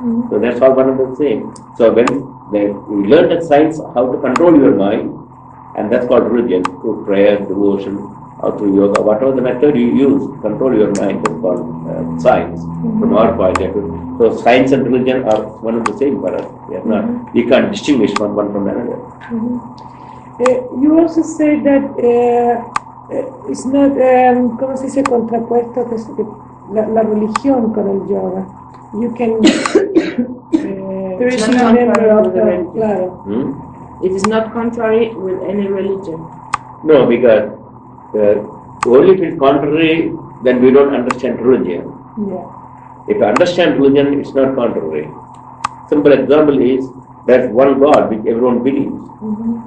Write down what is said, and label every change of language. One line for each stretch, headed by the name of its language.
English: So that's all one and the same. So when you learn that science, how to control your mind, and that's called religion, through prayer, devotion, or through yoga, whatever the method you use to control your mind is called science from our point of view. So science and religion are one and the same for us. We can't distinguish from one from another. You also say that it's not,
Spanish: ¿cómo se dice? Contrapuesto, que es la religión con el yoga.
English: You can. There is no contrary with the religion.
Spanish: Claro.
English: It is not contrary with any religion. No, because only if it's contrary, then we don't understand religion. Yeah. If you understand religion, it's not contrary. Simple example is there's one God which everyone believes.